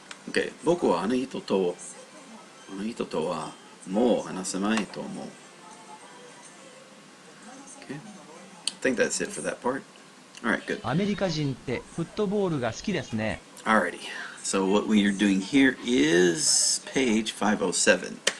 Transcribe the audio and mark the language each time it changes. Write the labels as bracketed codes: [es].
[ja] Okay, 僕はあの人とはもう話せまいと思う。 [en] Okay, I think that's it for that part. Alright, good. [ja] アメリカ人ってフットボールが好きですね。 [en] Alrighty, so what we are doing here is page 507.